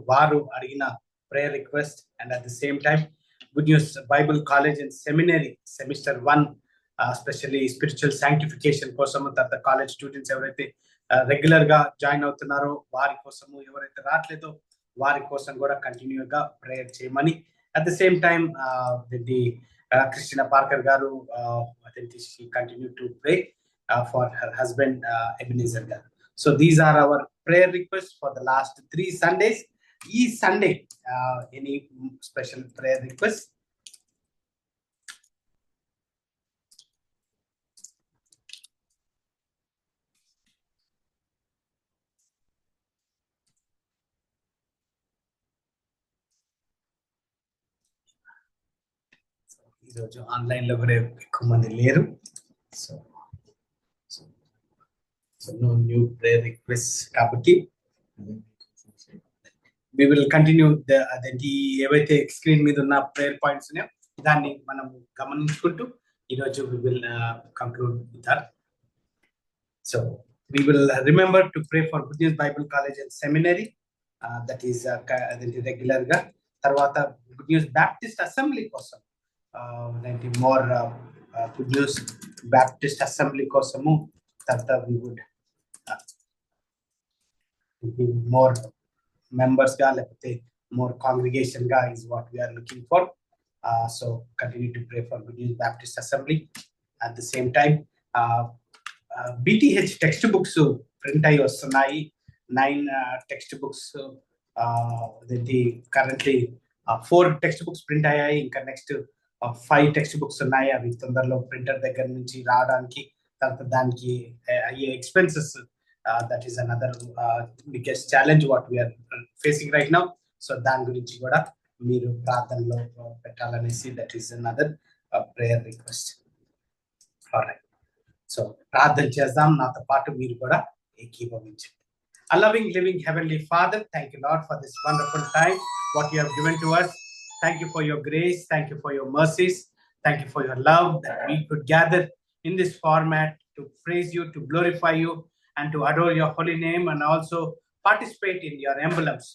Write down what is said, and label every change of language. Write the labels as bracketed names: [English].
[Telugu] వారు అడిగిన prayer request, and at the same time good news Bible college and seminary semester 1 specially spiritual sanctification కోసం, తర్వాత college students ఎవరైతే regular గా join అవుతున్నారో వారి కోసము, ఎవరైతే రావట్లేదో వారి కోసం కూడా కంటిన్యూగా ప్రేయర్ చేయమని, [English] At the same time, the Christina Parker Garu, I think she continued to pray for her husband Ebenezer Garu. So these are our prayer requests for the last 3 Sundays. Each Sunday, any special prayer requests? [Telugu] ఈరోజు online లో కూడా ఎక్కువ మంది లేరు. So no new prayer request కాబట్టి [English] we will continue [Telugu] అదేంటి ఏవైతే screen మీద ఉన్న ప్రేయర్ పాయింట్స్ ఉన్నాయో దాన్ని మనం గమనించుకుంటూ ఈరోజు [English] we will conclude with that. So we will remember to pray for Good News Bible College and Seminary, that is [Telugu] అదేంటి రెగ్యులర్ గా. తర్వాత [English] Good News Baptist Assembly [Telugu] కోసం [English] more Good News Baptist Assembly [Telugu] కోసము తర్వాత [English] we would more members [Telugu] ga lepothe [English] more congregation [Telugu] ga [English] is what we are looking for. So continue to pray for Good News Baptist Assembly. At the same time, BTH textbooks print [Telugu] ayi vastunayi. [English] 9 textbooks the currently 4 textbooks print [Telugu] ayyayi. Inka [English] next 5 textbooks [Telugu] ఉన్నాయి. అవి తొందరలో printer దగ్గర నుంచి రావడానికి తర్వాత దానికి అయ్యే expenses, [English] that is another biggest challenge what we are facing right now. [Telugu] So దాని గురించి కూడా మీరు ప్రార్థనలో పెట్టాలనేసి, [English] that is another prayer request. [Telugu] Alright, so ప్రార్థన చేద్దాం, నాతో పాటు మీరు కూడా ఏకీభవించండి. [English] A loving, living Heavenly Father, thank you Lord for this wonderful time what you have given to us. Thank you for your grace, thank you for your mercies, thank you for your love that we could gather in this format to praise you, to glorify you, and to adore your holy name, and also participate in your emblems.